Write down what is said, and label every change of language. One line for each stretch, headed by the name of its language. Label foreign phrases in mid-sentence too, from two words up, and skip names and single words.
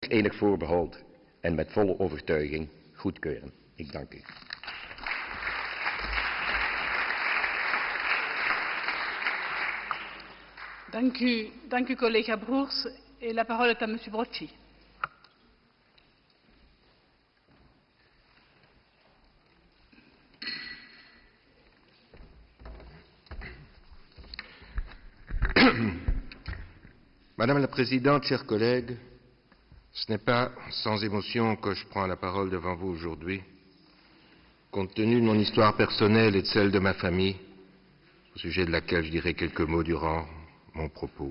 Dutch: enig voorbehold en met volle overtuiging goedkeuren. Ik dank u. Dank u collega Broers.
French: Et la parole est à Monsieur Brocci. Madame la Présidente, chers collègues, ce n'est pas sans émotion que je prends la parole devant vous aujourd'hui, compte tenu de mon histoire personnelle et de celle de ma famille, au sujet de laquelle je dirai quelques mots durant mon propos.